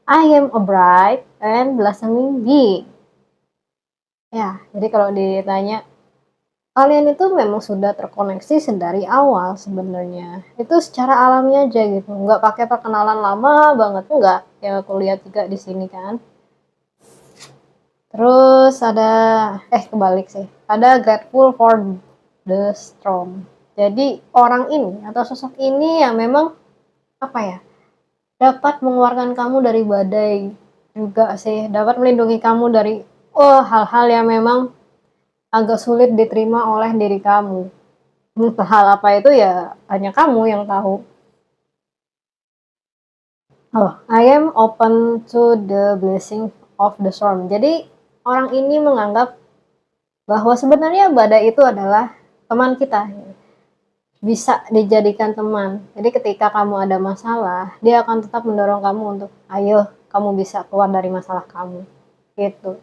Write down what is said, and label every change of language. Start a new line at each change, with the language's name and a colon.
English: I am a bright and blossoming being.
Indonesian: Ya, jadi kalau ditanya kalian itu memang sudah terkoneksi sedari awal sebenarnya. Itu secara alami aja gitu, nggak pakai perkenalan lama banget, enggak. Yang aku lihat juga di sini kan. Terus ada, kebalik sih. Ada
English: grateful for the storm.
Indonesian: Jadi orang ini atau sosok ini yang memang apa ya, dapat mengeluarkan kamu dari badai juga sih, dapat melindungi kamu dari hal-hal yang memang agak sulit diterima oleh diri kamu. Hal apa itu ya hanya kamu yang tahu.
English: Oh, I am open to the blessing of the storm.
Indonesian: Jadi orang ini menganggap bahwa sebenarnya badai itu adalah teman kita, bisa dijadikan teman. Jadi ketika kamu ada masalah, dia akan tetap mendorong kamu untuk ayo kamu bisa keluar dari masalah kamu. Gitu.